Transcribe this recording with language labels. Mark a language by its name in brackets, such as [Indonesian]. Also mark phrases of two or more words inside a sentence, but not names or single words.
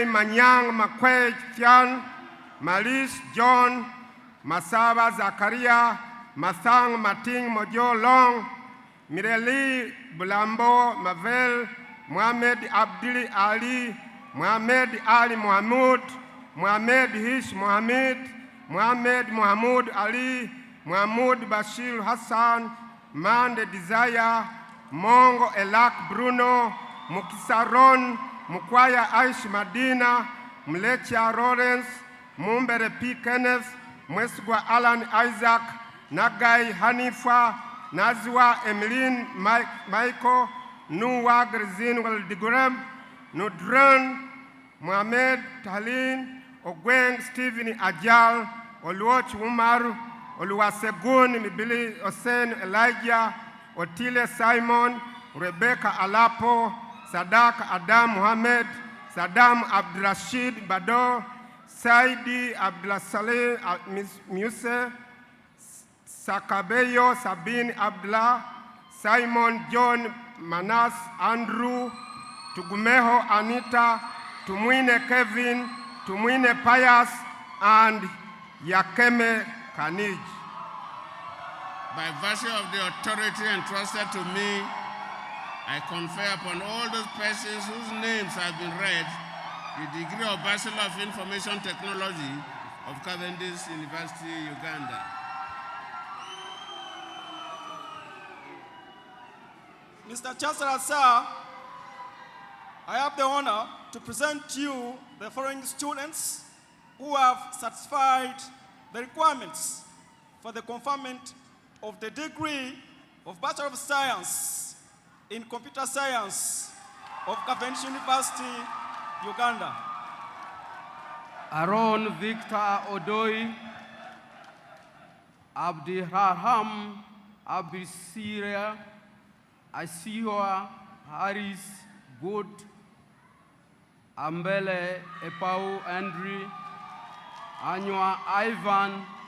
[English] Manyang, Makwei Fian, Malish John, Masaba Zakaria, Masang Mating Mojo Long, Mireli Bulambo Mavel, Mohamed Abdili Ali, Mohamed Ali Mohamud, Mohamed Hish Mohamed, Mohamed Mohamud Ali, Mohamud Bashir Hassan, Mande Desire, Mongo Elak Bruno, Mukisaron, Mukwaya Aish Madina, Mlecha Lawrence, Mumbere P. Kenneth, Mwesgwa Alan Isaac, Nagai Hanifa, Nazwa Emeline Michael, Nuwa Grzin Waldigurem, Nudran, Mohamed Talin, Ogweng Stephen Ajal, Oluoch Umaru, Oluwasegun Mibili Osen Elijah, Otile Simon, Rebecca Alapo, Sadak Adam Mohamed, Saddam Abdurashid Bado, Saidi Abdulasaleh Muse, Sakabeyo Sabine Abdullah, Simon John Manas Andrew, Tugumeho Anita, Tumwine Kevin, Tumwine Pius, and Yakeme Kanij. By virtue of the authority entrusted to me, I confer upon all those persons whose names have been read the degree of Bachelor of Information Technology of Cavendish University, Uganda. Mr. Chancellor, sir, I have the honor to present to you the following students who have satisfied the requirements for the conferment of the degree of Bachelor of Science in Computer Science of Cavendish University, Uganda. Aaron Victor Odoi, Abdiraham Abisiria, Asiwa Harris Good, Ambele Epau Andrew, Anywa Ivan,